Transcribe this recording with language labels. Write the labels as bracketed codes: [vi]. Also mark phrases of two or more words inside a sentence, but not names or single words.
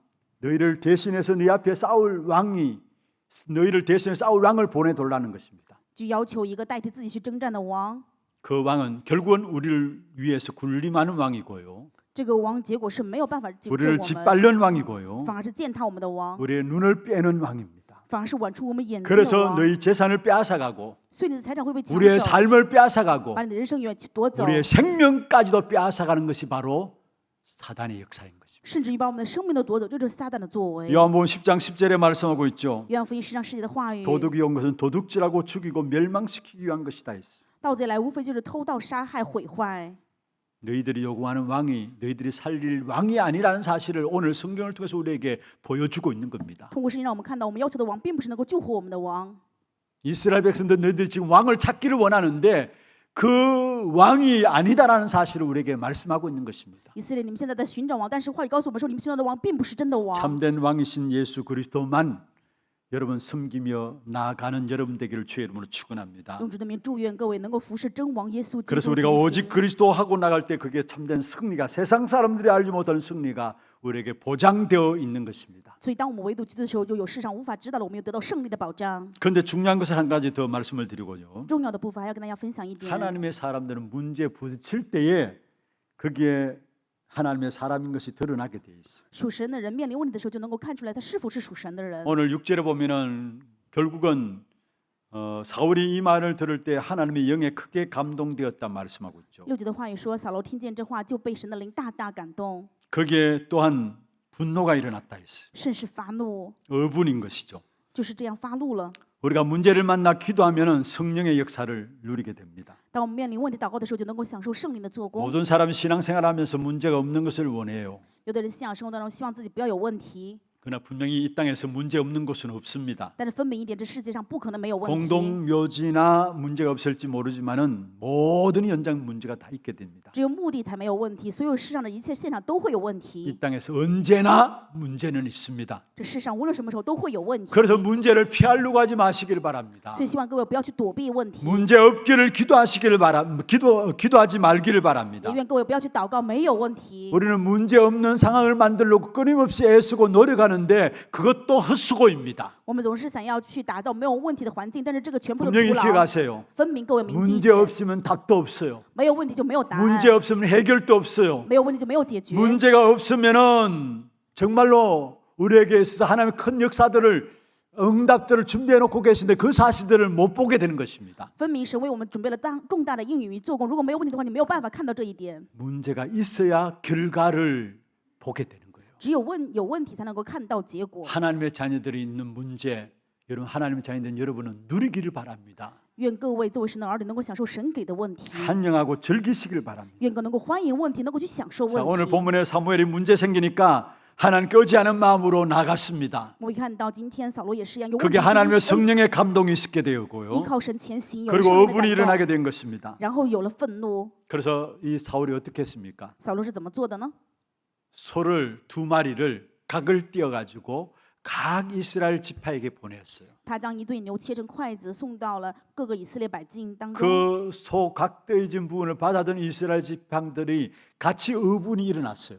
[ko] 너희를 대신해서 네 앞에 싸울 왕이 너희를 대신해서 싸울 왕을 보내달라는 것입니다. [zh] 就要求一个代替自己去征战的王。 [ko] 그 왕은 결국은 우리를 위해서 군림하는 왕이고요. [zh] 这个王结果是没有办法拯救 [ko] 우리를 [zh] 我们， [ko] 짓밟는 왕이고요. [zh] 反而是践踏我们的王， [ko] 우리의 눈을 빼는 왕입니다. [zh] 反而是剜出我们眼睛的 [ko] 그래서 [zh] 王。 [ko] 너희 재산을 빼앗아가고 [zh] 所以你的财产会被抢 [ko] 우리의 [zh] 走， [ko] 삶을 빼앗아가고 [zh] 把你的人生远夺走， [ko] 우리의 생명까지도 빼앗아가는 것이 바로 사단의 역사인 것입니다. [zh] 甚至于把我们的生命都夺走，这就是撒旦的作为。 [ko] 요한복음 10장 10절에 말씀하고 있죠. [zh] 约翰福音10章10节的话语， [ko] 도둑이 온 것은 도둑질하고 죽이고 멸망시키기 위한 것이다 했어. [zh] 盗贼来无非就是偷盗、杀害、毁坏。 [ko] 너희들이 요구하는 왕이 너희들이 살릴 왕이 아니라는 사실을 오늘 성경을 통해서 우리에게 보여주고 있는 겁니다. [zh] 通过圣经让我们看到，我们要求的王并不是能够救活我们的王。 [ko] 이스라엘 백성들 너희들이 지금 왕을 찾기를 원하는데 그 왕이 아니다라는 사실을 우리에게 말씀하고 있는 것입니다. [zh] 以色列，你们现在在寻找王，但是话语告诉我们说，你们寻找的王并不是真的王。 [ko] 참된 왕이신 예수 그리스도만 여러분 섬기며 나아가는 여러분 되기를 주의 이름으로 축원합니다. [zh] 用主的名祝愿各位能够服侍真王耶稣基 [ko] 그래서 [zh] 督 [ko] 우리가 [zh] 前 [ko] 오직 [zh] 行。 [ko] 그리스도 하고 나갈 때 그게 참된 승리가 세상 사람들이 알지 못하는 승리가 우리에게 보장되어 있는 것입니다. [zh] 所以当我们唯独基督的时候，就有世上无法知道的，我们有得到胜利的保障。 [ko] 그런데 중요한 것을 한 가지 더 말씀을 드리고요. [zh] 重要的部分还要跟大家分享一点， [ko] 하나님의 사람들은 문제에 부딪힐 때에 거기에 하나님의 사람인 것이 드러나게 돼 있어요. [zh] 属神的人面临问题的时候，就能够看出来他是否是属神的人。 [ko] 오늘 6절에 보면은 결국은 사울이 이 말을 들을 때 하나님의 영에 크게 감동되었다 말씀하고 있죠. [zh] 6节的话语说，扫罗听见这话，就被神的灵大大感动， [ko] 거기에 또한 분노가 일어났다 했어요. [zh] 甚是发怒， [ko] 어분인 것이죠. [zh] 就是这样发怒了。 [ko] 우리가 문제를 만나 기도하면은 성령의 역사를 누리게 됩니다. [zh] 当我们面临问题祷告的时候，就能够享受圣灵的做工。 [ko] 모든 사람이 신앙생활하면서 문제가 없는 것을 원해요. [zh] 有的人信仰生活当中希望自己不要有问题， [ko] 그러나 분명히 이 땅에서 문제 없는 곳은 없습니다. [zh] 但是分明一点，这世界上不可能没有问题。 [ko] 공동묘지나 문제가 없을지 모르지만은 모든 현장 문제가 다 있게 됩니다. [zh] 只有墓地才没有问题，所有世上的一切现场都会有问题。 [ko] 이 땅에서 언제나 문제는 있습니다. [zh] 这世上无论什么时候都会有问题， [ko] 그래서 문제를 피하려고 하지 마시기를 바랍니다. [zh] 所以希望各位不要去躲避问题， [ko] 문제 없기를 기도하시기를 기도하지 말기를 [zh] 也 [ko] 바랍니다. [zh] 愿各位不要去祷告没有问题。 [ko] 우리는 문제 없는 상황을 만들려고 끊임없이 애쓰고 노력하는데 그것도 헛수고입니다. [zh] 我们总是想要去打造没有问题的环境，但是这个全部都徒 [ko] 분명히 [zh] 劳。 [ko] 기억하세요. [zh] 分明各位铭记一 [ko] 문제 [zh] 点， [ko] 없으면 답도 없어요. [zh] 没有问题就没有答案， [ko] 문제 없으면 해결도 없어요. [zh] 没有问题就没有解决。 [ko] 문제가 없으면은 정말로 우리에게 있어서 하나님의 큰 역사들을 응답들을 준비해 놓고 계신데 그 사실들을 못 보게 되는 것입니다. [zh] 分明神为我们准备了重大的应允与做工，如果没有问题的话，你没有办法看到这一点。 [ko] 문제가 있어야 결과를 보게 되는 거예요. [zh] 只有有问题才能够看到结果。 [ko] 하나님의 자녀들이 있는 문제, 여러분 하나님의 자녀된 여러분은 누리기를 바랍니다. [zh] 愿各位作为神的儿女能够享受神给的问题， [ko] 환영하고 즐기시길 바랍니다. [zh] 愿各能够欢迎问题，能够去享受 [ko] 자, [zh] 问 [ko] 오늘 [zh] 题。 [ko] 본문에 사무엘이 문제 생기니까 하나님께 의지하는 마음으로 나갔습니다. [zh] 我们看到今天扫罗也是一样，有问 [ko] 그게 [zh] 题 [ko] 하나님의 [zh] 是因为 [ko] 성령의 감동이 있게 되었고요. [zh] 依靠神前行，有 [ko] 그리고 [zh] 圣灵的 [ko] 어분이 [zh] 感 [ko] 일어나게 [zh] 动， [ko] 된 것입니다. [zh] 然后有了愤怒。 [ko] 그래서 이 사울이 어떻게 했습니까? [zh] 扫罗是怎么做的呢？ [ko] 소를 2마리를 각을 띄어가지고 각 이스라엘 지파에게 보냈어요. [zh] 他将一对牛切成筷子，送到了各个以色列百姓当中。 [ko] 그 소 각되어진 부분을 받아든 이스라엘 지파들이 같이 어분이 일어났어요.